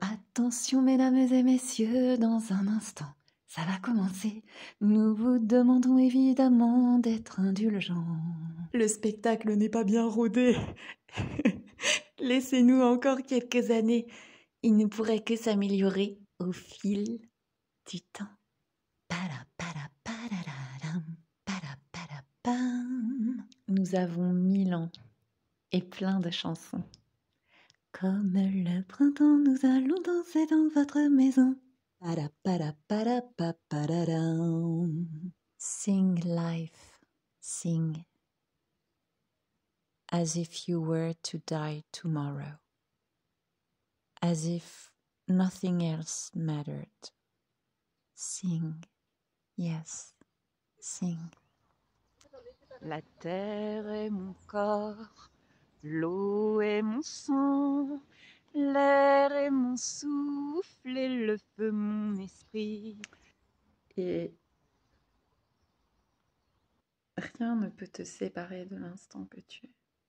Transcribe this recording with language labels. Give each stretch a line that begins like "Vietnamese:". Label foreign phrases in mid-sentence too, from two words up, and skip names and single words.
French: Attention, mesdames et messieurs, dans un instant, ça va commencer. Nous vous demandons évidemment d'être indulgents. Le spectacle n'est pas bien rodé. Laissez-nous encore quelques années. Il ne pourrait que s'améliorer au fil du temps. Para, para, parararam, para, para, pam. Nous avons 1000 ans et plein de chansons. Comme le printemps, nous allons danser dans votre maison. Para, para, para, pa, pararam.
English: Sing life, sing. As if you were to die tomorrow. As if nothing else mattered. Sing, yes, sing.
French: La terre est mon corps, l'eau est mon sang, l'air est mon souffle et le feu mon esprit. Et rien ne peut te séparer de l'instant que tu es.